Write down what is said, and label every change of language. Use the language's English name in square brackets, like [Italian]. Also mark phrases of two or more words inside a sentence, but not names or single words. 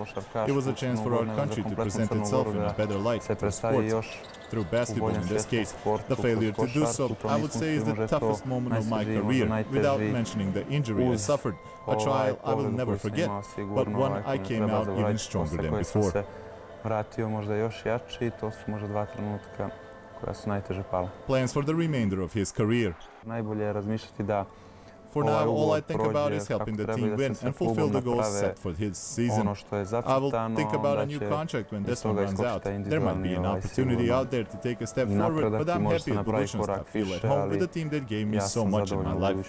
[English] It was a chance for our country to present itself in a better light through sports, through basketball in this case. The failure to do so, I would say, is the toughest moment of my career, without mentioning the injury I suffered, a trial I will never forget, but one I came out even stronger than before. [Serbian] Vratio možda još jači i to su možda dva trenutka koja su najteže pala. [English] Plans for the remainder of his career. [Serbian] Najbolje je razmišljati da [English] For now, all I think about is helping the team win and fulfill the goals set for his season. I will think about a new contract when this one runs out. There might be an opportunity out there to take a step forward, but I'm happy at Budućnost. I feel at home with the team that gave me so much in my life.